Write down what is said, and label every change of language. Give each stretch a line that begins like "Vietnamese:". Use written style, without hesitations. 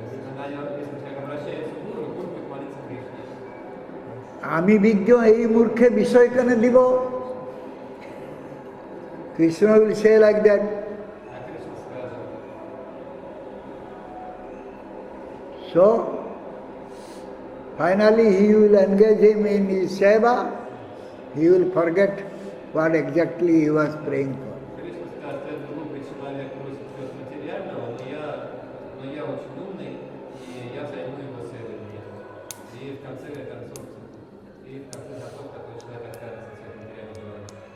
Russian: Если человек обращается к Гуру, Гуру будет молиться Кришне.
Bangla: আমি বিজ্ঞ এই মূর্খে বিষয় কেন দিব?
English: Krishna will say like that.
Russian: А Кришна скажет,
English: So, finally he will engage him in his seva. He will forget what exactly he was praying for.
Russian: Кришна скажет, этот глупый человек просит чего-то материального, но я очень умный, и я займу его исследованием. И в конце концов, такой человек откажется от своих материальных желаний.